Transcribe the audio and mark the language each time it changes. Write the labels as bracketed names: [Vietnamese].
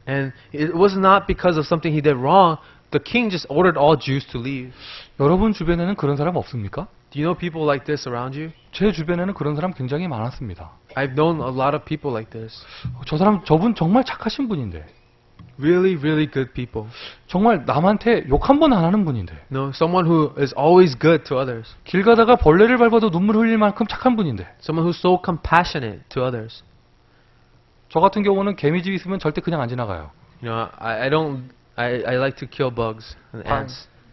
[English] And it was not because of something he did wrong. The king just ordered all Jews to leave. [Korean] 여러분 주변에는 그런 사람 없습니까? [English] Do you know people like this around you? [Korean] 제 주변에는 그런 사람 굉장히 많았습니다. [English] I've known a lot of people like this. [Korean] 저분 정말 착하신 분인데 [English] Really, really good people. [Korean] 정말 남한테 욕 한 번 안 하는 분인데 [English] No, someone who is always good to others. [Korean] 길 가다가 벌레를 밟아도 눈물 흘릴 만큼 착한 분인데 [English] Someone who's so compassionate to others. [Korean] 저 같은 경우는 개미집 있으면 절대 그냥 안 지나가요. [English] You know, I like to kill bugs and ants.